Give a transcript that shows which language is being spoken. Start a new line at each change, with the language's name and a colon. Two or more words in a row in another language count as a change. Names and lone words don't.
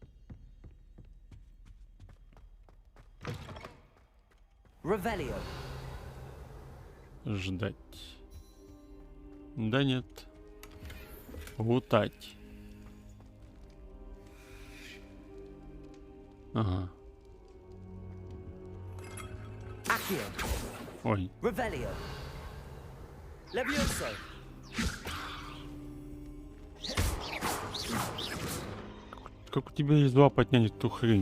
Russian: Revelio. Ждать. Да нет. Лутать. Ага. Accio. Ой. Revelio. Levioso. Как у тебя есть 2 поднять эту хрень?